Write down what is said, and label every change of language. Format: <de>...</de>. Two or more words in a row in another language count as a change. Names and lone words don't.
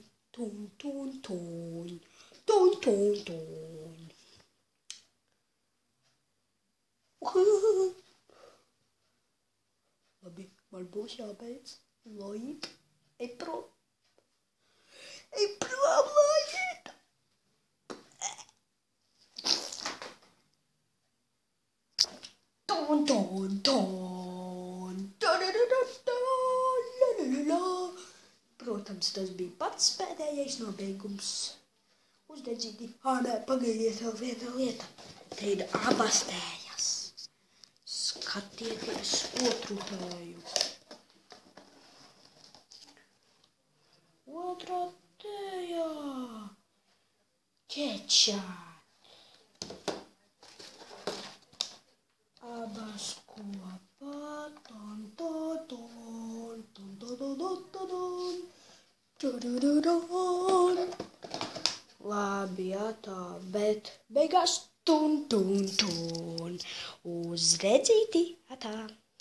<lv>Ton, ton, ton. Ton, ton, ton. Labi, man būs jābeidz. Laid. Ej prom. Ej prom, laid. Ton, ton, ton. Protams, tas bija pats pēdējais nobeigums. Uzdedzīgi. Nē, pagaidiet vēl viena lieta. Te ir abas tējas. Skatieties otru tēju. Otrā tējā. Ketchup. Abas kopā. Ton, ton, ton. Ton, ton, ton, ton, ton. Tudududun. Labi, jā, tā, bet beigās tun, tun, tun. Uz redzīti, atā.</lv>